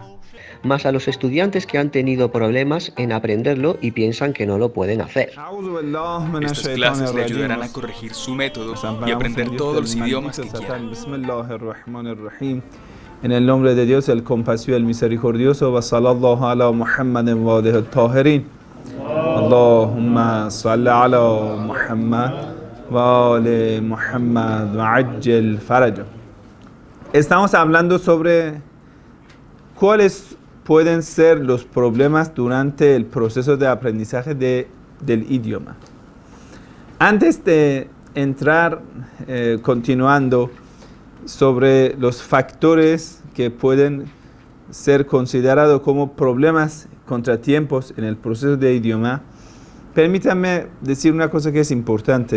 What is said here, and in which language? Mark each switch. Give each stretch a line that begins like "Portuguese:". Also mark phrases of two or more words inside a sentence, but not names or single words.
Spanish: Más a los estudiantes que han tenido problemas en aprenderlo y piensan que no lo pueden hacer. Estas clases le ayudarán a corregir su método y aprender todos los idiomas que quieran. En el nombre de Dios, el compasivo, el misericordioso,
Arabic: وصلى الله على محمد وآله الطاهرين. اللهم صل على محمد وآل محمد وعجل فرجهم.
Spanish: Estamos hablando sobre cuáles pueden ser los problemas durante el proceso de aprendizaje del idioma. Antes de entrar continuando sobre los factores que pueden ser considerados como problemas, contratiempos en el proceso de idioma, permítanme decir una cosa que es importante.